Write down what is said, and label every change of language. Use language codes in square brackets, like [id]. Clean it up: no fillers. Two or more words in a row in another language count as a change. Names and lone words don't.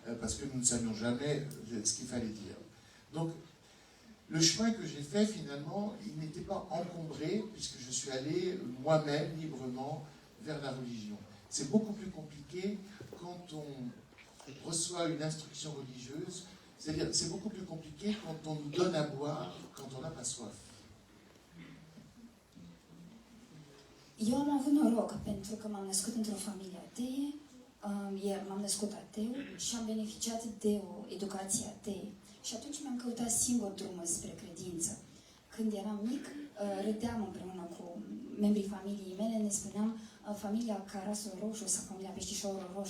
[fr] parce que nous ne savions jamais ce qu'il fallait dire. Donc, le chemin que j'ai fait, finalement, il n'était pas encombré, puisque je suis allé moi-même, librement, vers la religion. C'est beaucoup plus compliqué quand on reçoit une instruction religieuse, c'est-à-dire c'est beaucoup plus compliqué quand on nous donne à boire, quand on n'a pas soif. [ro] Eu am avut noroc pentru că m-am născut într-o familie atee, m-am născut ateu și am beneficiat de o educație atee. Și atunci mi-am căutat singur drumul spre credință. Când eram mic, râdeam împreună cu membrii familiei mele, ne spuneam familia Carasul Roșu sau familia Peștișorul Roșu.